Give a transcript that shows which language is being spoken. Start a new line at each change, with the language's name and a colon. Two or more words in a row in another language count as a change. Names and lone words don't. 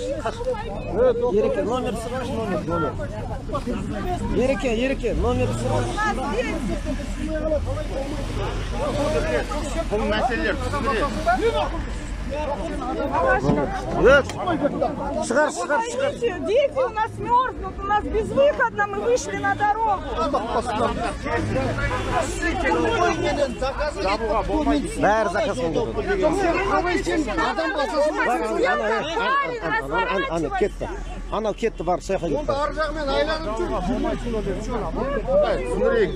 Kazakh: Ереке, номер сырғаш, номер. Ереке, номер сырғаш. Бұл мәселелер түсіндіреді. Шығар.
Russian: Дети у нас мерзнут, у нас безвыходно, мы вышли на дорогу.
Kazakh: Бәрі заказмен кетті. Анау кетті, бар, сояққа кетті. Ар жағымен айланып жүр. Түсіндірейік,